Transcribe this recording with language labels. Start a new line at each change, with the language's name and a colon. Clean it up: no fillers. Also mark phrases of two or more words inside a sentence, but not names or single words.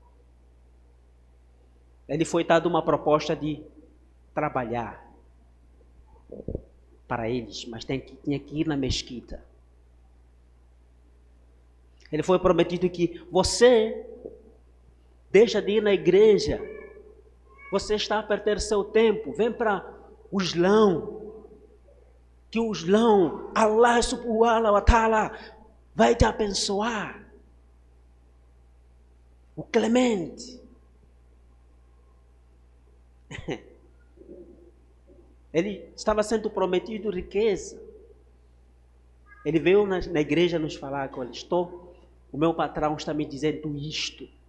Portuguese: Ele foi dado uma proposta de trabalhar para eles, mas tinha que ir na mesquita. Ele foi prometido que você deixa de ir na igreja, você está a perder seu tempo, vem para o Islão, que o Islão,
Arabic: الله سبحانه وتعالى,
Portuguese: vai te abençoar. O Clemente. Ele estava sendo prometido riqueza. Ele veio na igreja nos falar que, olha, o meu patrão está me dizendo isto.